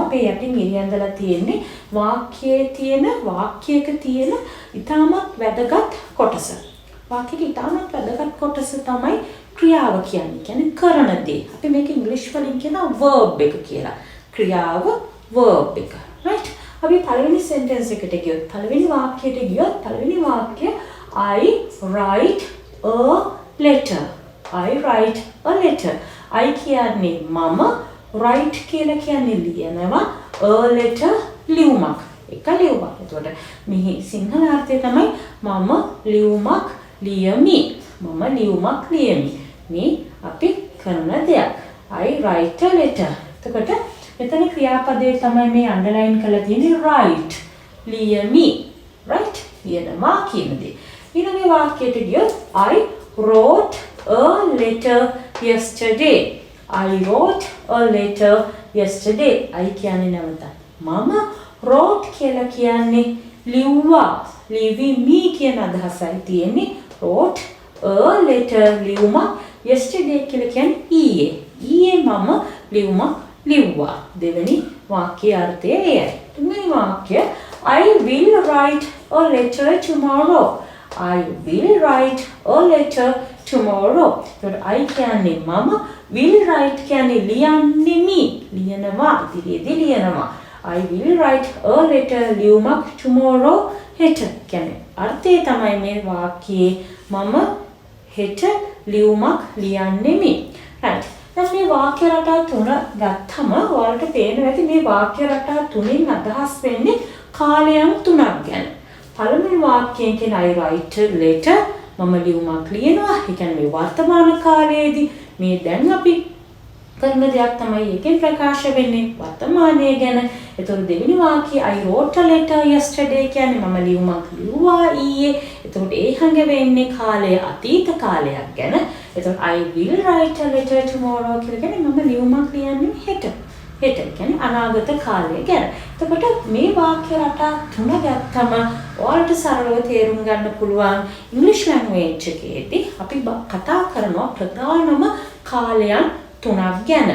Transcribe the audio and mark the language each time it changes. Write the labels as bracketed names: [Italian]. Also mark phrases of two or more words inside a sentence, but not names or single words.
[Sinhala] මේ යටින් ඉරි ඇඳලා තියෙන්නේ වාක්‍යයක තියෙන ඊටමත් වැදගත් කොටස. වාක්‍යයේ ඊටමත් වැදගත් කොටස තමයි ක්‍රියාව කියන්නේ. කියන්නේ කරන දේ. අපි මේක ඉංග්‍රීසි වලින් කියනවා verb එක කියලා. ක්‍රියාව verb එක. right? අපි පළවෙනි sentence එකට ගියොත් පළවෙනි වාක්‍යයට ගියොත් පළවෙනි වාක්‍ය [English] I write a letter. I write a letter. [Sinhala] I කියන්නේ මම, write කියලා කියන්නේ ලියනවා, [English] a letter [Sinhala] ලියුමක්. එක ලියුමක්. එතකොට මෙහි සිංහල අර්ථය තමයි මම ලියුමක් ලියමි. මම ලියුමක් ලියමි. මේ අපි කරන දෙයක්. [English] I write a letter. [Sinhala] එතකොට මෙතන ක්‍රියාපදයේ තමයි මේ අන්ඩර්ලයින් කරලා තියෙන්නේ write. ලියමි. right? ලියනවා කියන දේ. ඊළඟ වාක්‍යයට ගියොත් [English] I wrote a letter yesterday. I wrote a letter yesterday. [Sinhala] I කියන්නේ නැවත මම wrote කියලා කියන්නේ ලිව්වා. ලිවිමි කියන අදහසයි තියෙන්නේ. [English] wrote a letter [Sinhala] ලියුමක්. yesterday කියලා කියන්නේ ඊයේ. ඊයේ මම ලියුමක් ලිව්වා. දෙවෙනි වාක්‍යයේ අර්ථය එයයි. තුන්වෙනි වාක්‍ය [English] I will write a letter tomorrow. I will write a letter tomorrow. [Sinhala] එතකොට I කියන්නේ මම, [English] will write [Sinhala] කියන්නේ ලියන්නෙමි. ලියනවා, ඉදිරියේදී ලියනවා. [English] I will write a letter [Sinhala] ලියුමක් tomorrow හෙට. කියන්නේ අර්ථය තමයි මේ වාක්‍යයේ මම හෙට ලියුමක් ලියන්නෙමි. [English] right. [Sinhala] දැන් මේ වාක්‍ය රටා තුන ගත්තම ඔයාලට පේනවා ඇති මේ වාක්‍ය රටා තුنين අදහස් වෙන්නේ කාලයන් තුනක් ගැන. පළවෙනි වාක්‍යයෙන් කියන [English] I write a letter [Sinhala] මම ලියුමක් ලියනවා. ඒ කියන්නේ මේ වර්තමාන කාලයේදී මේ දැන් අපි කරන දෙයක් තමයි එකෙන් ප්‍රකාශ වෙන්නේ වර්තමානයේ ගැන. එතකොට දෙවෙනි වාක්‍යය [English] I wrote a letter yesterday [Sinhala] කියන්නේ මම ලියුමක් ලිව්වා ඊයේ. එතකොට ඒ හංග වෙන්නේ කාලය අතීත කාලයක් ගැන. එතකොට [English] I will write a letter tomorrow [Sinhala] කියලා කියන්නේ මම ලියුමක් ලියන්නේ හෙට. හෙට කියන්නේ අනාගත කාලය ගැන. එතකොට මේ වාක්‍ය රටා තුන ගත්තම ඔයාලට සරලව තේරුම් ගන්න පුළුවන් [English] English language [Sinhala] එකේදී අපි කතා කරනවා ප්‍රධානම කාලයන් තුනක් ගැන.